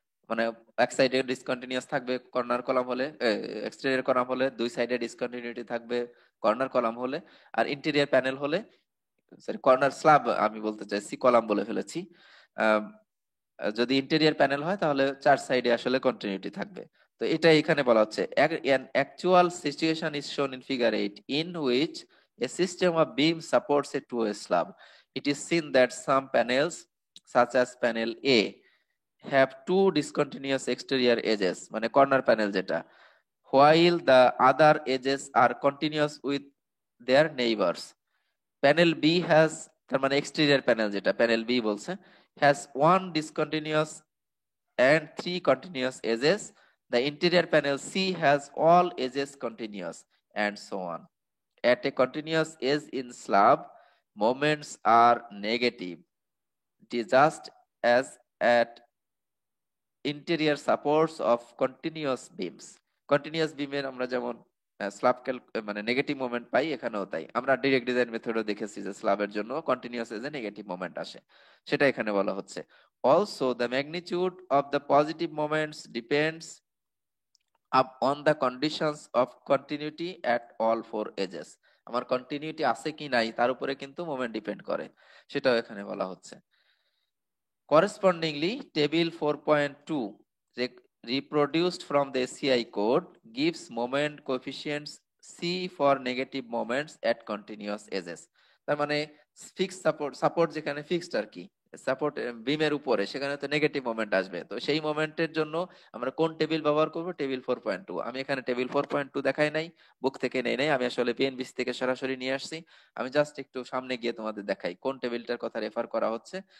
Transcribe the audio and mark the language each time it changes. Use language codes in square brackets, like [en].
[bn] মানে এক সাইডে ডিসকন্টিনিউয়াস থাকবে কর্নার কলাম হলে, এক্সটেরিয়র কলাম হলে, দুই সাইডে ডিসকন্টিনিউটি থাকবে কর্নার কলাম হলে, আর ইন্টেরিয়র প্যানেল হলে, সরি কর্নার স্ল্যাব আমি বলতে চাইছি, কলাম বলে ফেলেছি। আহ, যদি ইন্টেরিয়র প্যানেল হয় তাহলে চার সাইডে আসলে কন্টিনিউটি থাকবে। তো এটা এখানে বলা হচ্ছে [en] an actual situation is shown in figure 8 in which a system of beam supports a two-way slab. It is seen that some panels such as panel A have two discontinuous exterior edges, [bn] মানে corner panel যেটা, [en] while the other edges are continuous with their neighbors. Panel B has, [bn] তার মানে exterior panel যেটা panel B বলছে, [en] has one discontinuous and three continuous edges. The interior panel C has all edges continuous, and so on. At a continuous edge in slab, moments are negative, just as at interior supports of continuous beams. [bn] Continuous বিমের আমরা যেমন slab মানে negative moment পাই, এখানেও তাই। আমরা direct design মেথডও দেখেছি যে স্ল্যাবের জন্য কন্টিনিউয়াস এজে নেগেটিভ মোমেন্ট আসে, সেটা এখানে বলা হচ্ছে। [en] Also the magnitude of the positive moments depends up on the conditions of continuity at all four edges. [bn] আমার কন্টিনিউটি আছে কি নাই তার উপরে কিন্তু মোমেন্ট ডিপেন্ড করে, সেটাও এখানে বলা হচ্ছে। [en] Correspondingly, table 4.2 reproduced from the SCI code gives moment coefficients C for negative moments at continuous edges. [bn] তার মানে ফিক্স সাপোর্ট যেখানে ফিক্সড আর কি, সাপোর্ট বিমের উপরে, সেখানে তো নেগেটিভ মোমেন্ট আসবে। তো সেই মোমেন্টের জন্য আমরা কোন টেবিল ব্যবহার করব? টেবিল 4.2। আমি এখানে টেবিল 4.2 দেখাই নাই, বুক থেকে নেই নাই, আমি আসলে পিএনবিসি থেকে সরাসরি নিয়ে আসছি। আমি জাস্ট একটু সামনে গিয়ে তোমাদের দেখাই কোন টেবিলটার কথা রেফার করা হচ্ছে।